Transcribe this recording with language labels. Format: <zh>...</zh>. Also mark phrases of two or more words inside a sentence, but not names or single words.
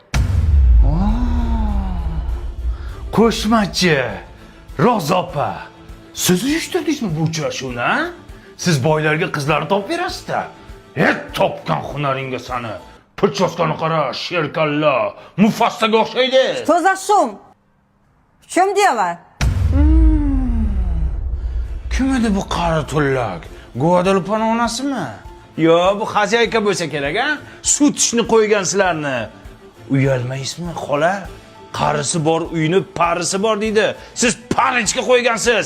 <uz>Qo'shmachi. Rozopa. Siz uyushtirdingizmi bu uchrashuvni, ha? Siz boylarga qizlarni topib berasiz-da. Topgan hunaringga sani. Pochoskani qara, sherkalla, Mufassaga o'xshaydi.</uz> <ru>Что за шум? В чем дело?</ru> <uz>Kim edi bu qari tullak? Guadalupaning onasimi? Yo, bu xozayka bo'lsa kerak, ha? Suv tishni qo'ygan sizlarni. Uyalmaysizmi, xola? Qarisi bor uyni parisi bor deydi. Siz parichga qo'ygansiz.</uz>